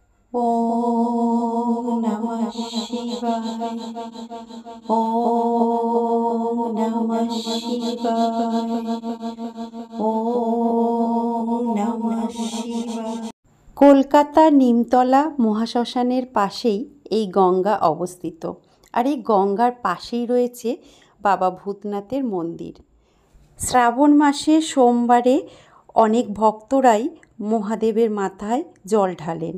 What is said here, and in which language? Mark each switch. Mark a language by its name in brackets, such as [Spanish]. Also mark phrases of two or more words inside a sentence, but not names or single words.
[Sanskrit] ওম নমঃ শিবায়। ওম নমঃ শিবায়। ওম নমঃ শিবায়। [Bangla] কলকাতার নিমতলা মহাশ্মশানের পাশেই এই গঙ্গা অবস্থিত। আর এই গঙ্গার পাশেই রয়েছে বাবা ভূতনাথের মন্দির। শ্রাবণ মাসে সোমবারে অনেক ভক্তরাই মহাদেবের মাথায় জল ঢালেন।